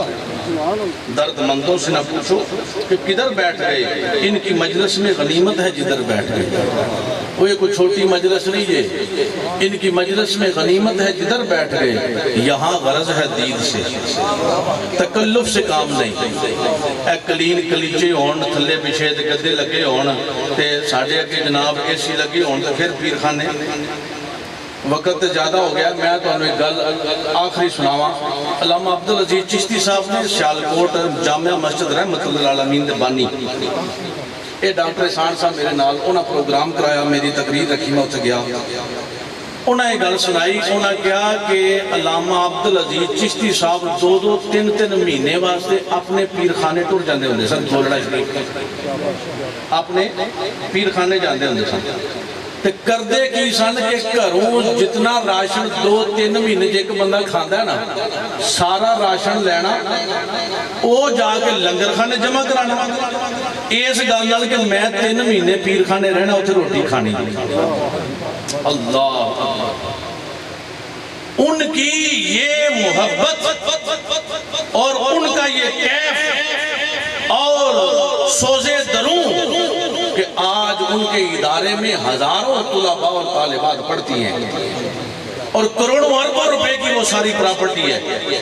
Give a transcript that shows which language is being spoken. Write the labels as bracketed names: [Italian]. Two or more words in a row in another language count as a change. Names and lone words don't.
[Urdu] درد مندوں سے نہ پوچھو کہ کدھر بیٹھ گئے، ان کی مجلس میں غنیمت ہے جدھر بیٹھ گئے۔ وہ یہ کوئی چھوٹی مجلس نہیں ہے، ان کی مجلس میں غنیمت ہے جدھر بیٹھ گئے، یہاں غرض ہے دید سے، تکلف سے کام نہیں۔ [Punjabi] اے کلین کلیچے ہون، تھلے پچھے دے گدے لگے ہون، تے ساڑھے کے جناب اے سی لگے ہون، تے پھر پیر خانے۔ وقت زیادہ ہو گیا، میں تو انہیں گل آخری سناواں۔ علامہ عبدالعزیز چشتی صاحب نے سیالکوٹ جامعہ مسجد رحمت اللہ العالمین دے بانی، اے ڈاکٹر احسان صاحب میرے نال، انہاں پروگرام کرایا، میری تقریر رکھی، میں اتھے گیا، انہاں یہ گل سنائی، انہاں کیا کہ علامہ عبدالعزیز چشتی صاحب 2-3 مہینے واسطے اپنے پیر خانے ٹور جاندے ہوندے سن، گولڑا شریف اپنے پیر خانے جاندے ہوندے سن۔ تے کردے کی سن کہ گھروں جتنا راشن 2-3 مہینے جے ایک بندہ کھاندا ہے نا، سارا راشن لینا، وہ جا کے لنگر خانے جمع کرانا، اس گل نال کہ میں 3 مہینے پیر خانے رہنا، اتھے روٹی کھانی۔ [Urdu] اللہ، ان کی یہ محبت اور ان کا یہ کیف اور سوزے دروں کہ آج ان کے ادارے میں ہزاروں طلباء اور طالبات پڑھتی ہیں اور کروڑوں اربوں روپے کی وہ ساری پراپرٹی ہے.